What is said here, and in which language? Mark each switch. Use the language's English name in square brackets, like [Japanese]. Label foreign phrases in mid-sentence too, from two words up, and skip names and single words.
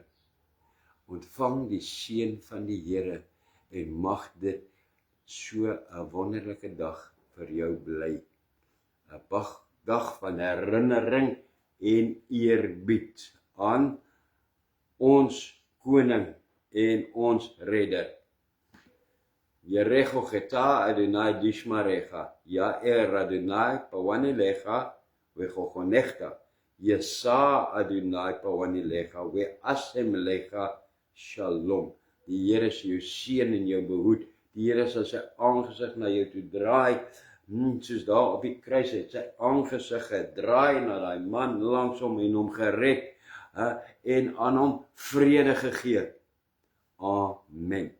[Afrikaans] Ontvang die seën van die Here, en mag dit so 'n wonderlike dag vir jou bly. 'n Dag van herinnering en eerbied aan ons koning en ons redder. [Hebrew] יברכך יהוה וישמרך יאר יהוה פניו אליך ויחנך ישא יהוה פניו אליך וישם לך שלום. [Afrikaans] Die Here sal jou seën en jou behoed. Die Here sal sy aangesig na jou toe draai, soos daar op die kruis het sy aangesig gedraai na daai man langs hom en hom gered, en aan hom vrede gegee.